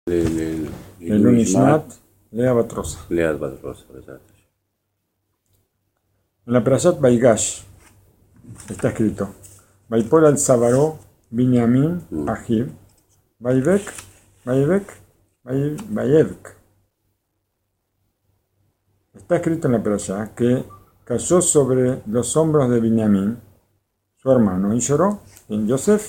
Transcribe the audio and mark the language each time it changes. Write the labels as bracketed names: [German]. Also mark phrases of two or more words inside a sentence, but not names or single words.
[Hebrew] לעילוי נשמת לאה בת רוסה. לאה בת רוסה, בעזרת השם. [Spanish] En la [Hebrew] פרשת ויגש [Spanish] está escrito: [Hebrew] ויפול על צווארי בנימין אחיו ויבך ויבך. [Spanish] Está escrito en la Perashá que cayó sobre los hombros de Binyamin, su hermano, y lloró en Yosef.